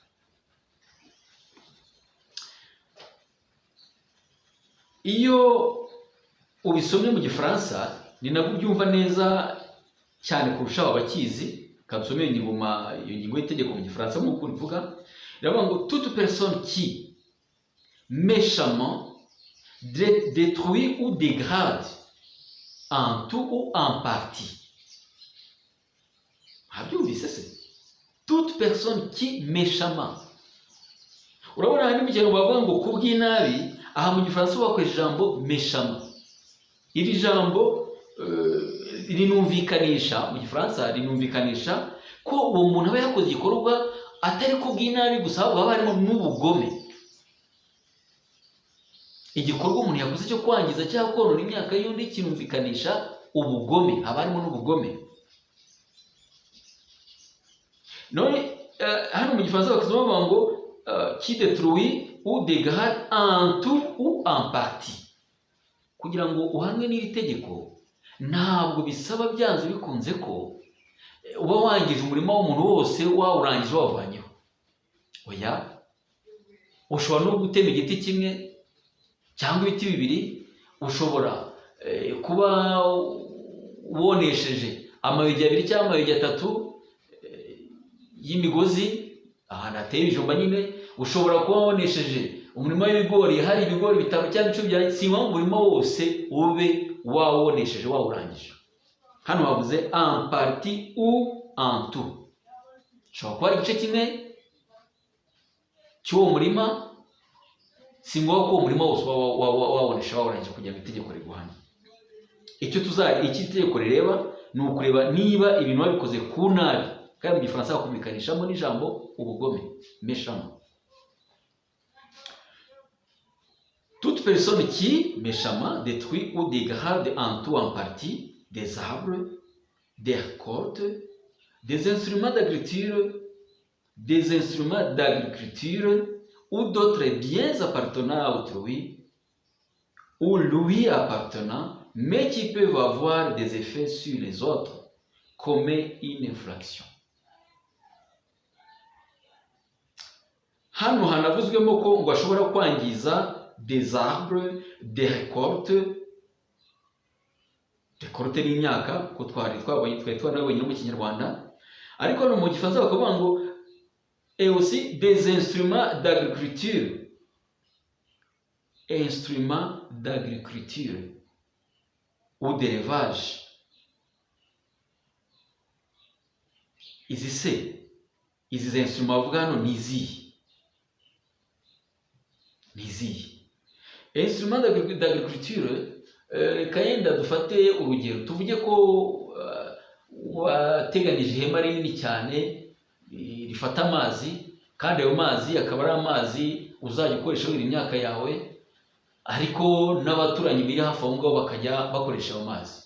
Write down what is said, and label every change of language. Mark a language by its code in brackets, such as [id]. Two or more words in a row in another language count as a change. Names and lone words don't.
[rw] Iyo ubisomye mu Gifaransa ni nabwo ubyumva neza cyane kurusha abakizi. Kansomeye iyo ngingo y'itegeko mu Gifaransa nk'uko rivuga, iravuga ngo [fr] toute personne qui méchamment détruit ou dégrade en tout ou en partie. [rw] Habyumvise se? [fr] Toute personne qui méchamment. [rw] Urabona hari mu kintu bavuga ngo kubw'inabi, aha mu Gifaransa bakoresha ijambo méchamment. Iri jambo rinumvikanisha mu Gifaransa ko uwo muntu aba yakoze igikorwa atari kubw'inabi gusa, ahubwo haba harimo n'ubugome. Igikorwa umuntu yakoze cyo kwangiza cyangwa konona imyaka y'undi kinumvikanisha ubugome, haba harimo n'ubugome. None hano mu Gifaransa bakizamo bavuga ngo [fr] qui détruit ou dégrade en tout ou en partie. [rw] Kugira ngo uhanwe n'iri tegeko ntabwo bisaba byanze bikunze ko uba wangije umurima w'umuntu wose wawurangije wavanyeho. Oya, ushobora no gutema igiti kimwe cyangwa ibiti 2, ushobora kuba wonesheje amayogi 2 cyangwa amayogi 3 y'imigozi ahantu hateye ibijumba nyine. Ushobora kuba wonesheje umurima w'ibigori, hari ibigori 5 cyangwa 10, si ngombwa umurima wose ube wawonesheje wawurangije. Hano bavuze [fr] en partie ou en tout. [rw] Ushobora kuba ari igice kimwe cy'uwo murima, si ngombwa ko umurima wose wawonesha wawurangije kugira ngo itegeko riguhane. Iki itegeko rireba ni ukureba niba ibintu babikoze ku nabi, kandi mu Gifaransa bakumikanishamo n'ijambo ubugome, méchamment. [fr] Toute personne qui méchamment détruit ou dégrade en tout ou en partie des arbres, des récoltes, des instruments d'agriculture ou d'autres biens appartenant à autrui ou lui appartenant, mais qui peuvent avoir des effets sur les autres, commet une infraction. [rw] Hano hanavuzwemo ko ngo ashobora kwangiza [fr] des arbres, des récoltes. [rw] Récolte ni imyaka ko twari twanabonye mu Kinyarwanda, ariko no mu Gifaransa bakavuga ngo [fr] et aussi des instruments d'agriculture. Instruments d'agriculture ou d'élevage. [rw] Izi instruments bavuga hano ni izihe? ni izihe? [fr] Instrument d'agriculture, [rw] reka yenda dufate urugero, tuvuge ko wateganyije ihema rinini cyane rifata amazi, kandi ayo mazi akaba ari amazi uzajya ukoresha wira imyaka yawe, ariko n'abaturanyi biri hafi aho ngaho bakajya bakoresha ayo mazi.